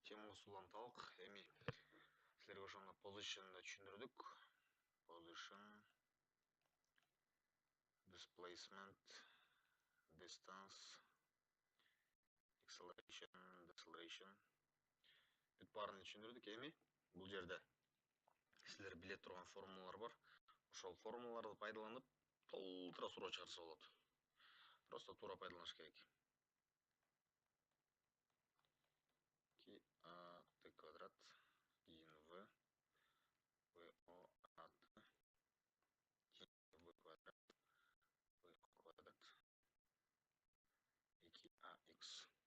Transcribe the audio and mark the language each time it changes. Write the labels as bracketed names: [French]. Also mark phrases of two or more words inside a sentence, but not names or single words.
[Kyrgyz] форманы суланталық. Эми силерге ошондо position'да түшүндүрдүк. [English] Position, displacement, distance, acceleration, deceleration. [Kyrgyz] Бүт баарын түшүндүрдүк. Эми бул жерде силер биле турган формулалар бар. Ошол формулаларды пайдаланып толтура суроо чыгарса болот. Просто туура пайдаланыш керек. 2a квадрат кийин v vo at кийин v квадрат 2ax.